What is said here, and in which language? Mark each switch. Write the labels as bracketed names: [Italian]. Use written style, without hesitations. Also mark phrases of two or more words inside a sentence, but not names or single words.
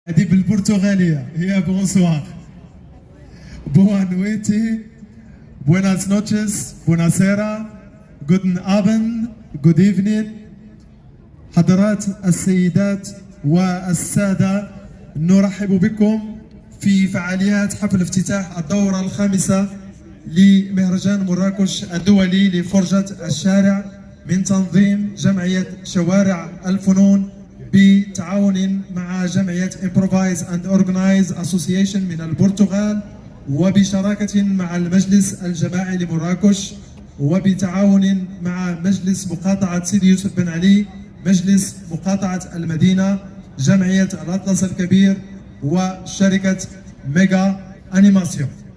[Arabic] هذه بالبرتغالية هي بونسوار. [Portuguese] Boa noite, [Spanish] buenas noches, [Portuguese] buonasera, [German] guten Abend, [English] good evening. [Arabic] حضرات السيدات والسادة، نرحب بكم في فعاليات حفل افتتاح الدورة الخامسة لمهرجان مراكش الدولي لفرجة الشارع من تنظيم جمعية شوارع الفنون بتعاون مع جمعية Improvise and Organize Association من البرتغال، وبشراكة مع المجلس الجماعي لمراكش، وبتعاون مع مجلس مقاطعة سيدي يوسف بن علي، مجلس مقاطعة المدينة، جمعية الأطلس الكبير، وشركة ميجا أنيماسيون.